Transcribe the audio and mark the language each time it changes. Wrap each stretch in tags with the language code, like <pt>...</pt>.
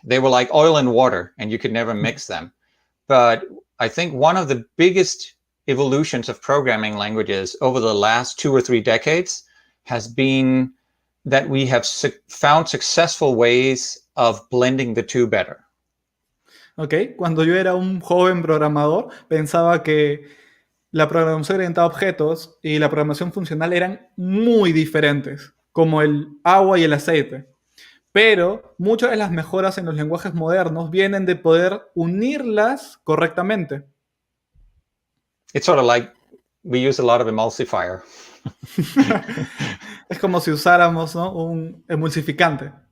<en>They were like oil and water, and you could never mix them. But I think one of the biggest evolutions of programming languages over the last 2 or 3 decades has been that we have found successful ways of blending the two better.</en> <es>Ok, cuando yo era un joven programador, pensaba que la programación orientada a objetos y la programación funcional eran muy diferentes, como el agua y el aceite. Pero muchas de las mejoras en los lenguajes modernos vienen de poder unirlas correctamente.</es> <en>It's sort of like we use a lot of emulsifier.</en> <es>Es como si usáramos, ¿no?, un emulsificante.</es>